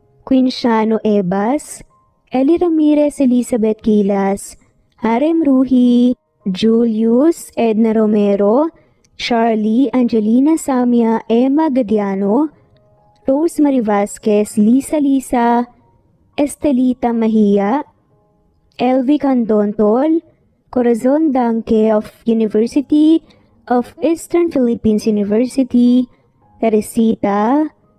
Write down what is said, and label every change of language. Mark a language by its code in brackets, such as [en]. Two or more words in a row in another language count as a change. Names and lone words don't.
[en] Quinciano Ebas, Eli Ramirez Elizabeth Gilas, Harem Ruhi, Julius Edna Romero, Charlie Angelina Samia Emma Gadiano, Rosemary Vasquez Lisa, Estelita Mahia, Elvi Candontol, Corazon Danke of University of Eastern Philippines University, Teresita,